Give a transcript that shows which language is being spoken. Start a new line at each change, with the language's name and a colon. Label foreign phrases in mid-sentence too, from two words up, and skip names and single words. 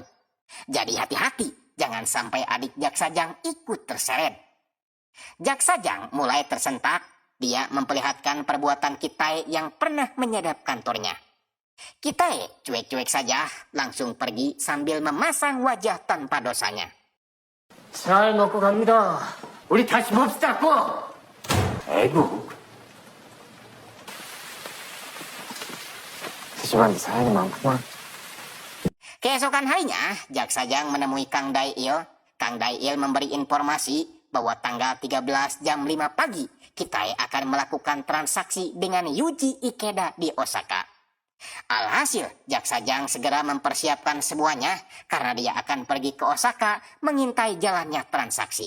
Indonesian: Jadi hati-hati, jangan sampai adik Jaksa Jang ikut terseret. Jaksa Jang mulai tersentak, dia memperlihatkan perbuatan Kitae yang pernah menyadap kantornya. Kitae cuek-cuek saja, langsung pergi sambil memasang wajah tanpa dosanya.
Korean: 잘 먹고 갑니다. 우리 다시 봅시다, 꼭! 아이고. 세심한데 사연이 많구만.
Indonesian: Keesokan harinya, Jaksa Jang menemui Kang Dae-il. Kang Dae-il memberi informasi bahwa tanggal 13 jam 5 pagi, Kitae akan melakukan transaksi dengan Yuji Ikeda di Osaka. Alhasil, Jaksa Jang segera mempersiapkan semuanya karena dia akan pergi ke Osaka mengintai jalannya transaksi.